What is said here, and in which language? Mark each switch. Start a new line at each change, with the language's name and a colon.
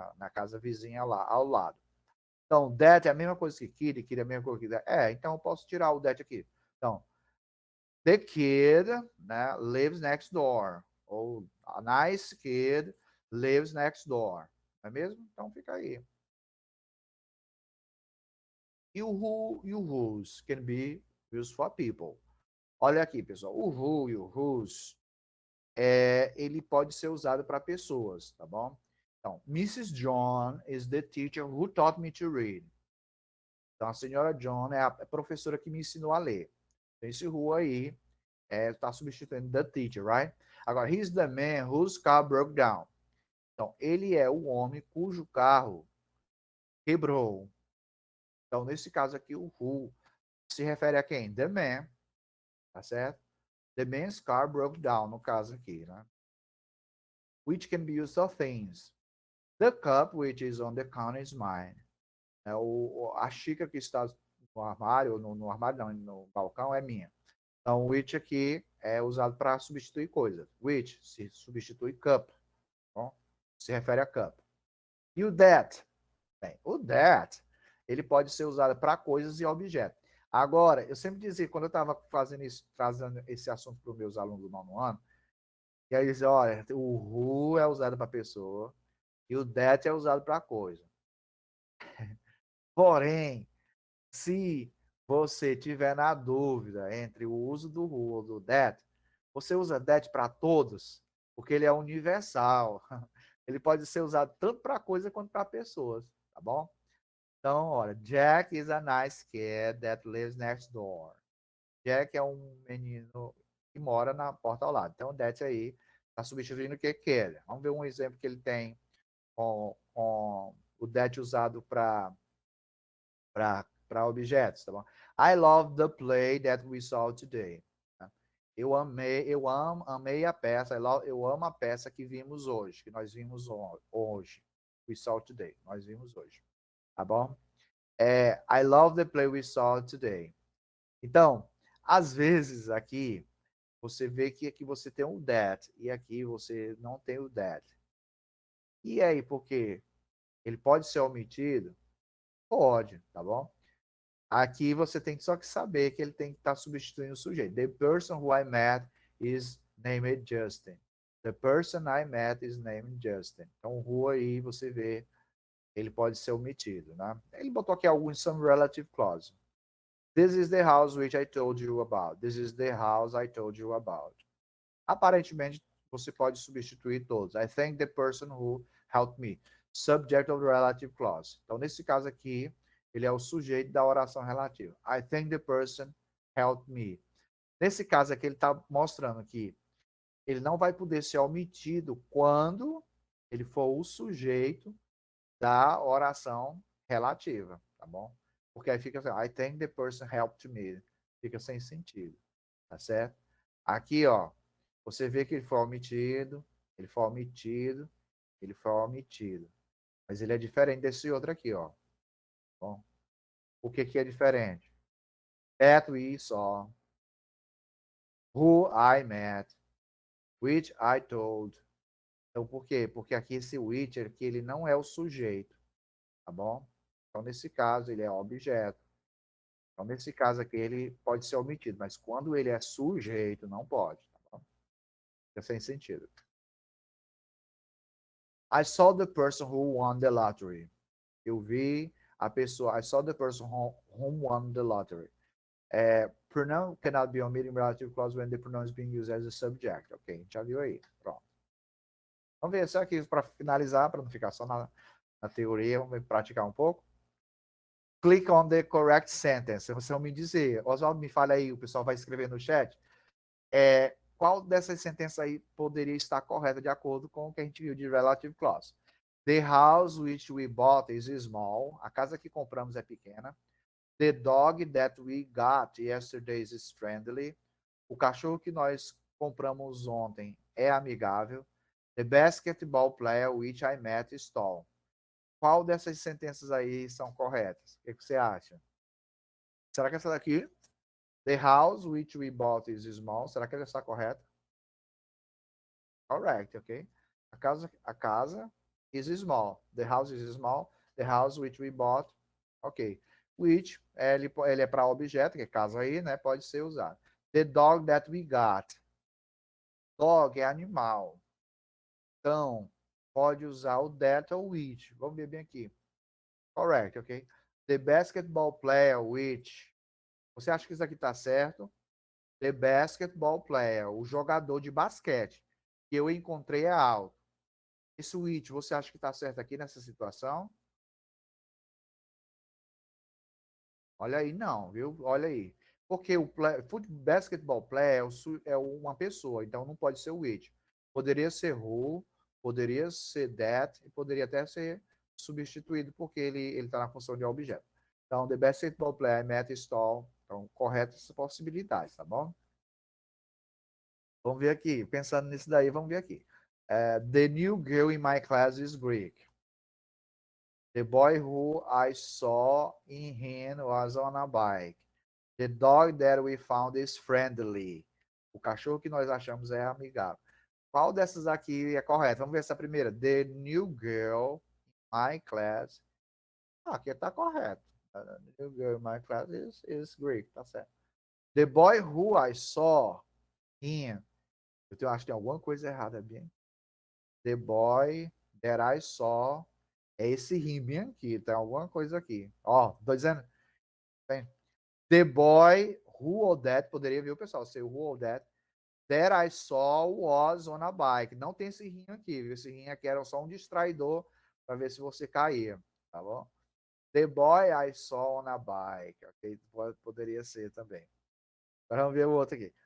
Portuguese: Na casa vizinha lá, ao lado. Então, that é a mesma coisa que kid é a mesma coisa que that. Então eu posso tirar o that aqui. Então,
English: the kid,
Portuguese: né,
English: lives next door.
Portuguese: Ou
English: a nice kid lives next door.
Portuguese: Não é mesmo? Então fica aí. E o
English: who e o whose can be used for people.
Portuguese: Olha aqui, pessoal. O who e o whose, ele pode ser usado para pessoas, tá bom? Então, Mrs.
English: John is the teacher who taught me to read.
Portuguese: Então, a senhora John é a professora que me ensinou a ler. Então, esse who aí está substituindo
English: the teacher, right?
Portuguese: Agora,
English: he's the man whose car broke down.
Portuguese: Então, ele é o homem cujo carro quebrou. Então, nesse caso aqui, o who se refere a quem?
English: The man, tá certo? The man's car broke down,
Portuguese: no caso aqui, né?
English: Which can be used for things. The cup which is on the counter is mine.
Portuguese: A xícara que está no armário, no armário não, no balcão, é minha. Então, which aqui é usado para substituir coisas. Which se substitui cup. Bom, se refere a cup. E o that? Bem, o that, ele pode ser usado para coisas e objetos. Agora, eu sempre dizia, quando eu estava fazendo isso, trazendo esse assunto para os meus alunos do nono ano, e aí eles diziam, olha, o who é usado para pessoa e o that é usado para coisa. Porém, se você tiver na dúvida entre o uso do who ou do that, você usa that para todos, porque ele é universal. Ele pode ser usado tanto para coisa quanto para pessoas, tá bom?
English: Então, olha, Jack is a nice kid that lives next door.
Portuguese: Jack é um menino que mora na porta ao lado. Então, that aí está substituindo o que kid. Vamos ver um exemplo que ele tem com o that usado para objetos, tá bom?
English: I love the play that we saw today.
Portuguese: Amei a peça, eu amo a peça que vimos hoje, que nós vimos hoje.
English: We saw today,
Portuguese: nós vimos hoje. Tá bom?
English: I love the play we saw today.
Portuguese: Então, às vezes aqui, você vê que aqui você tem o that, e aqui você não tem o that. E aí, por quê? Ele pode ser omitido? Pode, tá bom? Aqui você tem só que saber que ele tem que estar substituindo o sujeito.
English: The person who I met is named Justin. The person I met is named Justin.
Portuguese: Então, o who aí você vê, ele pode ser omitido, né? Ele botou aqui alguns
English: some relative clause. This is the house which I told you about. This is the house I told you about.
Portuguese: Aparentemente, você pode substituir todos.
English: I thank the person who helped me. Subject of the relative clause.
Portuguese: Então, nesse caso aqui, ele é o sujeito da oração relativa.
English: I thank the person helped me.
Portuguese: Nesse caso aqui, ele está mostrando que ele não vai poder ser omitido quando ele for o sujeito da oração relativa, tá bom? Porque aí fica assim,
English: I think the person helped me.
Portuguese: Fica sem sentido, tá certo? Aqui, ó, você vê que ele foi omitido, ele foi omitido, ele foi omitido. Mas ele é diferente desse outro aqui, ó. Bom, o que que é diferente?
English: That we saw, who I met, which I told.
Portuguese: Então, por quê? Porque aqui esse which aqui, ele não é o sujeito, tá bom? Então, nesse caso, ele é objeto. Então, nesse caso aqui, ele pode ser omitido, mas quando ele é sujeito, não pode, tá bom? Fica sem sentido.
English: I saw the person who won the lottery.
Portuguese: Eu vi a pessoa.
English: I saw the person who won the lottery. Pronoun cannot be omitted in relative clause when the pronoun is being used as a subject.
Portuguese: Ok, a gente já viu aí. Pronto. Vamos ver só aqui para finalizar, para não ficar só na teoria. Vamos praticar um pouco.
English: Click on the correct sentence.
Portuguese: Vocês vão me dizer. Oswaldo, me fala aí, o pessoal vai escrever no chat. Qual dessas sentenças aí poderia estar correta de acordo com o que a gente viu de relative clause?
English: The house which we bought is small.
Portuguese: A casa que compramos é pequena.
English: The dog that we got yesterday is friendly.
Portuguese: O cachorro que nós compramos ontem é amigável.
English: The basketball player which I met is tall.
Portuguese: Qual dessas sentenças aí são corretas? O que você acha? Será que essa daqui?
English: The house which we bought is small.
Portuguese: Será que ela está correta?
English: Correct, ok?
Portuguese: A casa
English: is small. The house is small. The house which we bought, ok.
Portuguese: Which, ele é para objeto, que é casa aí, né? Pode ser usado.
English: The dog that we got.
Portuguese: Dog é animal. Então, pode usar o that ou which. Vamos ver bem aqui. Correct, ok?
English: The basketball player which.
Portuguese: Você acha que isso aqui está certo?
English: The basketball player,
Portuguese: o jogador de basquete que eu encontrei é alto. Esse which, você acha que está certo aqui nessa situação? Olha aí, não, viu? Olha aí. Porque o basketball player é uma pessoa, então não pode ser o which. Poderia ser who, poderia ser that, e poderia até ser substituído, porque ele está na função de objeto. Então,
English: the basketball player met stall.
Portuguese: Então, correto essas possibilidades, tá bom? Vamos ver aqui. Pensando nisso daí, vamos ver aqui.
English: The new girl in my class is Greek. The boy who I saw in him was on a bike. The dog that we found is friendly.
Portuguese: O cachorro que nós achamos é amigável. Qual dessas aqui é correta? Vamos ver essa primeira.
English: The new girl in my class.
Portuguese: Aqui está correto.
English: The new girl in my class is Greek.
Portuguese: Tá certo.
English: The boy who I saw in.
Portuguese: Eu acho que tem alguma coisa errada, bem.
English: The boy that I saw.
Portuguese: É esse rime aqui. Tem alguma coisa aqui. Ó, tô dizendo. Tem.
English: The boy who or that.
Portuguese: Poderia ver o pessoal. Ser
English: who or that I saw was on a bike.
Portuguese: Não tem esse rim aqui, viu? Esse rim aqui era só um distraidor para ver se você caía, tá bom?
English: The boy I saw on a bike.
Portuguese: Ok? Poderia ser também. Agora vamos ver o outro aqui.